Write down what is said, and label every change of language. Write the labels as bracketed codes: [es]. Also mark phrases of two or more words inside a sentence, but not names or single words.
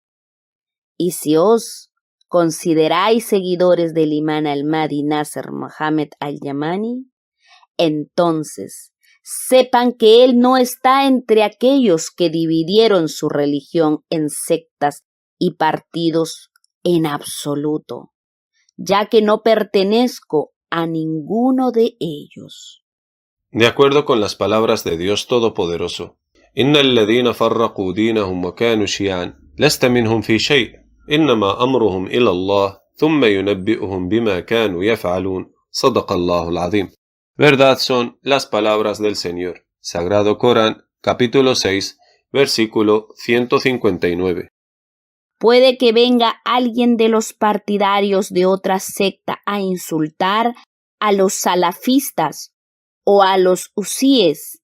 [es] Y si os consideráis seguidores del imán Al-Mahdi Nasser Mohammed Al-Yamani, entonces sepan que él no está entre aquellos que dividieron su religión en sectas y partidos en absoluto, ya que no pertenezco a ninguno de ellos. De acuerdo con las palabras de Dios Todopoderoso, [ar] إن الذين فرقوا دينهم وكانوا شيعا لست منهم في شيء إنما أمرهم إلى الله ثم ينبئهم بما كانوا يفعلون صدق الله العظيم. [es] Verdad son las palabras del Señor. Sagrado Corán, capítulo 6, versículo 159. Puede que venga alguien de los partidarios de otra secta a insultar a los salafistas o a los usíes.